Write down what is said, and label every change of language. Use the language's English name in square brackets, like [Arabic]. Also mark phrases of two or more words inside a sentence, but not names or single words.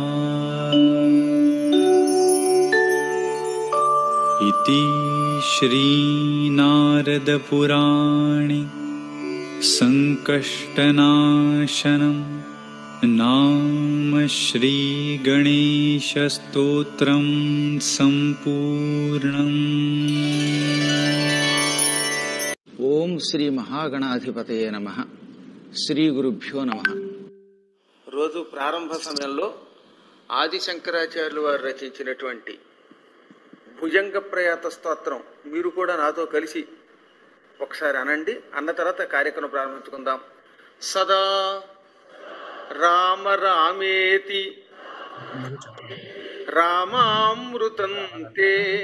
[Sanskrit] इति श्री नारद पुराणे संकष्टनाशनं नाम श्री गणेश स्तोत्रं संपूर्णम्। ओम श्री महागणाधिपतये नमः। శ్రీ గురుభ్యో నమః. [Telugu] రోజు ప్రారంభ సమయంలో ఆది శంకరాచార్యులు వారు రచించినటువంటి భుజంగ ప్రయాత స్తోత్రం మీరు కూడా నాతో కలిసి ఒకసారి అనండి. అన్న తర్వాత కార్యక్రమం ప్రారంభించుకుందాం. [Sanskrit] సదా రామ రామేతి రామామృతం తే